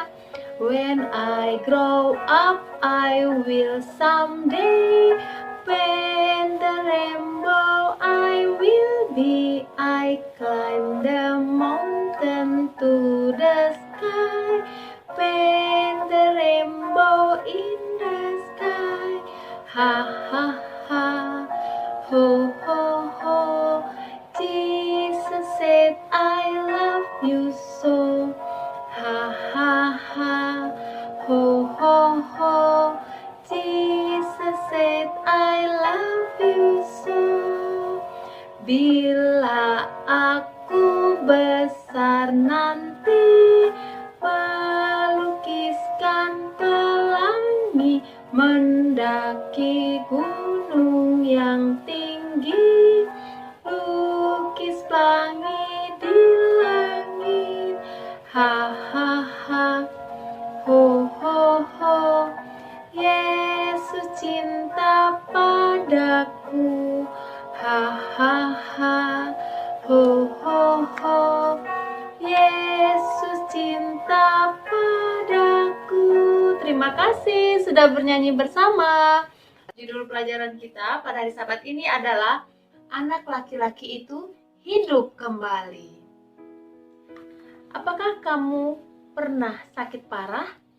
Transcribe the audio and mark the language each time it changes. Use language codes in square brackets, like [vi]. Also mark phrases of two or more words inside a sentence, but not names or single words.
[en] When I grow up, I will someday paint the rainbow. I will be. I climb the mountain to the sky. Paint the rainbow in the sky. Ha ha ha. Ho ho ho. Jesus said, I love you so. Ha ha ha, ho ho ho. Jesus said, I love you so. [id] Bila aku besar nanti, mendaki gunung yang tinggi, lukis pelangi di langit. Ha ha ha, ho ho ho, Yesus cinta padaku. Ha ha ha, ho ho ho, Yesus cinta padaku. Terima kasih sudah bernyanyi bersama. Judul pelajaran kita pada hari Sabat ini adalah anak laki-laki itu hidup kembali. Apakah kamu pernah sakit parah?